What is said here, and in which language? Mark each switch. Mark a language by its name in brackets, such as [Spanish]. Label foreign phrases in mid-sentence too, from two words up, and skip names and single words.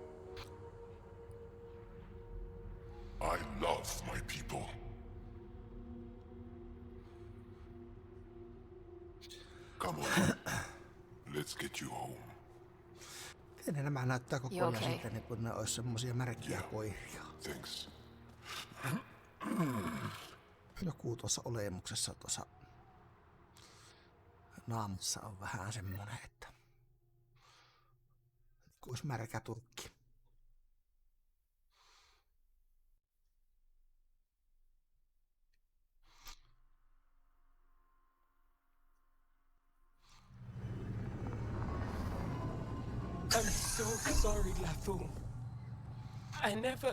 [English] I love my people. Come on. Let's get you home. [Finnish] Miten nämä näyttää koko ajan siitä, niin kun ne ois semmosia märkiä koiria. [English] Thanks. [Finnish] Joku tuossa olemuksessa tuossa naamassa on vähän semmonen, että ois märkä turkki. [English] I'm so sorry, Lafou. I never...